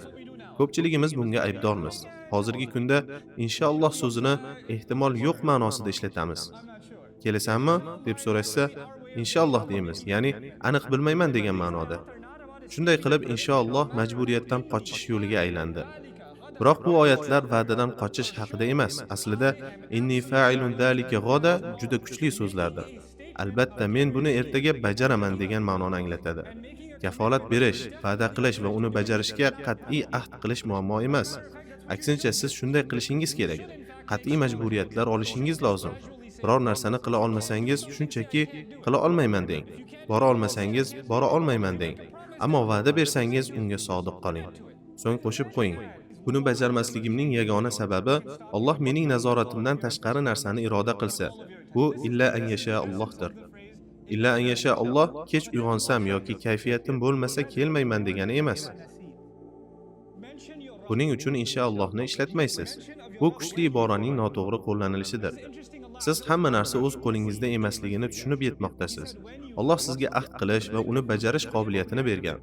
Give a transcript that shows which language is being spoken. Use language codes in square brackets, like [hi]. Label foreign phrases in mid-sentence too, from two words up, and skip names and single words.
[uz] Ko'pchiligimiz bunga aybdormiz. Hozirgi kunda inshaalloh so'zini ehtimol yo'q ma'nosida ishlatamiz. Kelasanmi deb so'rashsa, inshaalloh deymiz, ya'ni aniq bilmayman degan ma'noda. Shunday qilib inshaalloh majburiyatdan qochish yo'liga aylandi. Biroq bu oyatlar va'dadan qochish haqida emas, aslida [ar] إني فاعل ذلك غدا [uz] juda kuchli so'zlardir. Albatta men buni ertaga bajaraman degan ma'noni anglatadi. Kafolat berish, va'da qilish va uni bajarishga qat'iy ahd qilish muammo emas. Aksincha siz shunday qilishingiz kerak. Qat'iy majburiyatlar olishingiz lozim. Biror narsani qila olmasangiz, shunchaki qila olmayman deng. Bora olmasangiz, bora olmayman deng. Ammo va'da bersangiz, unga sodiq qoling. So'ng qo'shib qo'ying. Buni bajarmasligimning yagona sababi Alloh mening nazoratimdan tashqari narsani iroda qilsa, bu [ar] إلا أن يشاء [uz] Allohdir. [ar] إلا أن يشاء الله [uz] kech uyg'onsam yoki kayfiyatim bo'lmasa kelmayman degani emas. Buning uchun inshaallohni ishlatmaysiz. Bu kuchli iboraning noto'g'ri qo'llanilishidir. Siz hamma narsa o'z qo'lingizda emasligini tushunib yetmoqdasiz. Alloh sizga ahd qilish va uni bajarish qobiliyatini bergan.